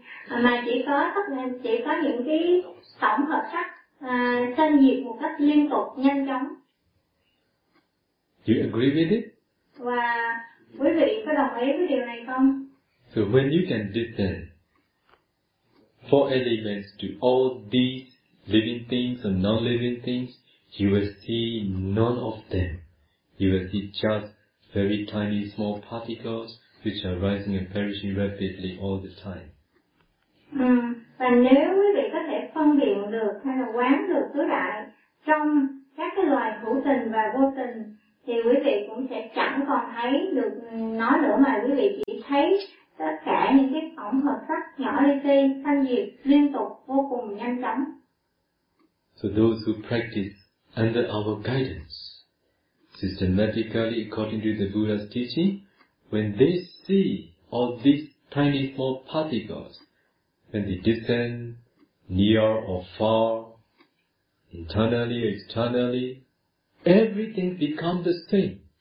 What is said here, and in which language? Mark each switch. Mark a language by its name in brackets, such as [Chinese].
[Vietnamese] mà chỉ có những cái tổng hợp sắc sanh diệt một cách liên tục, nhanh chóng. [English] You agree with it? [Vietnamese] Và quý vị có đồng ý với điều này không? [English] So when you can distance four elements to all these living things and non-living things, you will see none of them. You will see just very tiny small particles which are rising and perishing rapidly all the time. [Vietnamese] Và nếu quý vị có thể phân biệt được hay là quán được tứ đại trong các cái loài hữu tình và vô tình, thì quý vị cũng sẽ chẳng còn thấy được nó nữa, mà quý vị chỉ thấy tất cả những cái tổng hợp sắc nhỏ li ti sanh diệt liên tục vô cùng nhanh chóng. [English] So those who practice under our guidance systematically according to the Buddha's teaching, when they see all these tiny small particles, when they descend near or far, internally or externally, everything becomes the same.